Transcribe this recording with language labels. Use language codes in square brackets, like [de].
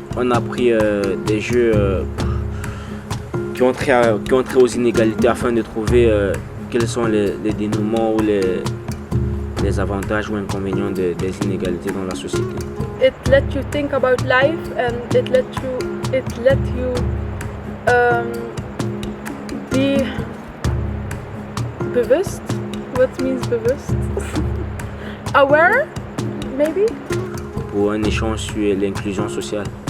[fr] On a pris des jeux qui ont trait aux inégalités afin de trouver quels sont les dénouements ou les avantages ou inconvénients des inégalités dans la société. [en] It let you think about life and it let you be bewust. What means bewust? Aware, maybe? [fr] Pour un échange sur l'inclusion sociale.